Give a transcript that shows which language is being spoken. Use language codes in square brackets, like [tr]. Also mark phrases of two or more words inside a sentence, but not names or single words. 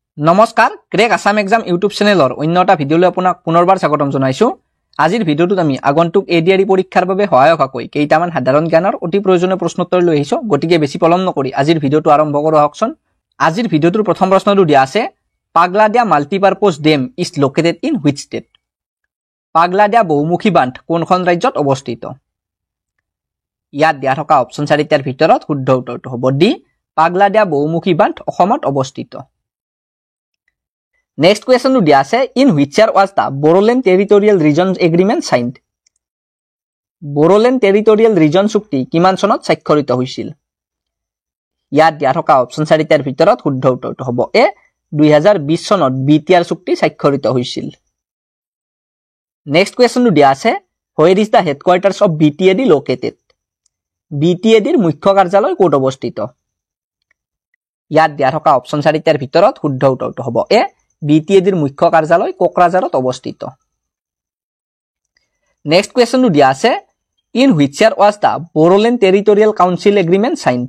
[as] নমস্কাৰ ক্ৰেক আসাম এক্সাম ইউটিউব চেনেলৰ অন্য এটা ভিডিঅলৈ আপোনাক পুনৰবাৰ স্বাগতম জনাইছো। আজিৰ ভিডিঅ'টোত আমি আগন্তুক এডিআৰই পৰীক্ষাৰ বাবে সহায়ক হৈ কেইটামান সাধাৰণ জ্ঞানৰ অতি প্ৰয়োজনীয় প্ৰশ্নোত্তৰ লৈ আহিছো। গতিকে বেছি পলম নকৰি আজিৰ ভিডিঅ'টো আৰম্ভ কৰো আহকচোন। আজিৰ ভিডিঅ'টোৰ প্ৰথম প্ৰশ্নটো দিয়া আছে, [en] পাগলাদিয়া multipurpose dam is located in which state? [as] পাগলাদিয়া বহুমুখী বান্ধ কোনখন ৰাজ্যত অৱস্থিত? ইয়াত দিয়া থকা অপচন 4টাৰ ভিতৰত শুদ্ধ উত্তৰটো হ'ব ডি, পাগলাদিয়া বহুমুখী বান্ধ অসমত অৱস্থিত। [en] Next question [as] টো দিয়া আছে, [en] in which year was the Bodoland Territorial Region Agreement signed? [as] Bodoland Territorial Region চুক্তি কিমান চনত স্বাক্ষৰিত হৈছিল? ইয়াত দিয়া থকা অপচন 4টাৰ ভিতৰত শুদ্ধ উত্তৰটো হ'ব এ, 2020 চনত বিটিআৰ চুক্তি স্বাক্ষৰিত হৈছিল। [en] Next question [as] টো দিয়া আছে, [en] where is the headquarters of BTAD located? [as] BTAD ৰ মুখ্য কাৰ্যালয় ক'ত অৱস্থিত? ইয়াত দিয়া থকা অপচন 4টাৰ ভিতৰত শুদ্ধ উত্তৰটো হ'ব এ, BTAD ৰ মুখ্য কাৰ্যালয় কোকৰাঝাৰত অৱস্থিত। নেক্সট কুৱেশ্যনটো দিয়া আছে, [en] in which year was the Bodoland Territorial Council Agreement signed?